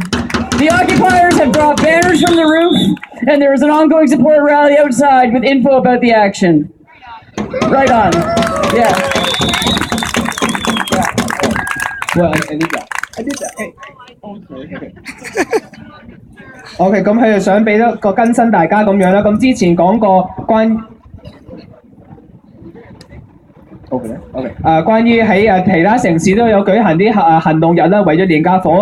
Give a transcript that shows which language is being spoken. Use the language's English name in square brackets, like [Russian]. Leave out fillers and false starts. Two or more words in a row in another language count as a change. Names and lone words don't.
[English] The occupiers have brought banners from the roof, and there is an ongoing support rally outside with info about the action. Right on. Yeah. Well, I did that. Hey. [Cantonese] OK， 咁佢哋想俾一個更新大家咁樣啦。咁之前講過關於喺其他城市都有舉行啲行動日啦，為咗廉價房屋。